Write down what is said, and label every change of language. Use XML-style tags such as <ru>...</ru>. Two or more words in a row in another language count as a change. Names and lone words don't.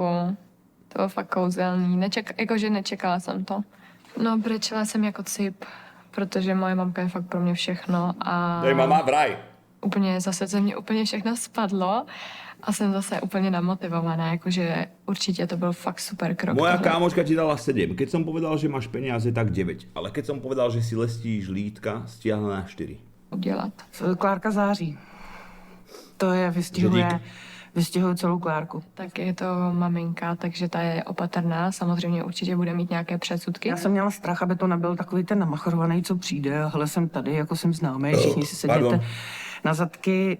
<cs>To bylo fakt kouzelný. Jakože nečekala jsem to. No, brečela jsem jako cip, protože moje mamka je fakt pro mě všechno a...</cs> <sk>Dej mama, vraj.</sk> <cs>Úplně zase ze mě úplně všechno spadlo a jsem zase úplně namotivovaná, jakože určitě to byl fakt super krok.</cs> <sk>Moja kámoška ti dala 7. Keď som povedal, že máš peniaze, tak 9. Ale keď som povedal, že si lestíš lítka, stiahla na 4.</sk> <cs>Udělat. Klárka září. To je vystihuje celou Klárku. Tak je to maminka, takže ta je opatrná, samozřejmě určitě bude mít nějaké předsudky. Já jsem měla strach, aby to nebyl takový ten namachrovaný, co přijde. Hele, jsem tady, jako jsem známý, všichni si sedíte na zadky.</cs>